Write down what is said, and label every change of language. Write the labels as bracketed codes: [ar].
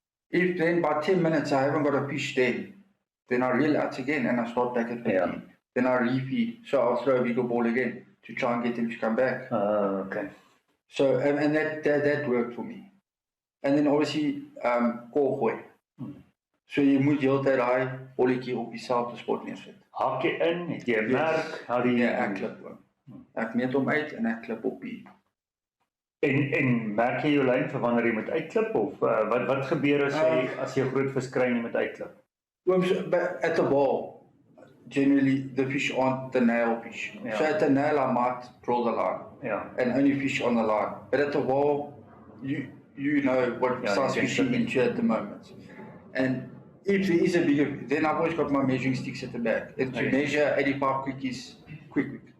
[en] If then by 10 minutes I haven't got a fish then I reel out again and I start back at 15. Yeah. Then I refeed. So I'll throw a bigger ball again to try and get them to come back. Okay. So, and that worked for me. And then obviously, koolgooi. [af] So jy moet die hele tyd daai bolletjie op dieselfde spot neersit. Hak jy in, het jy 'n merk, [en] how do you... [af] ek klip hom. Ek meet hom uit en ek klip op die. En merk jy jou lyn vir wanneer jy moet uitklip, of wat gebeur as jy 'n groot vis kry en jy moet uitklip? [en] At the ball, generally the fish aren't the nail fish. Yeah. So at the nail I might draw the line. Yeah. And only fish on the line. But at the ball, you know what size fish you're into at the moment. And if there is a bigger, then I've always got my measuring sticks at the back. And to measure 85 quick is quick.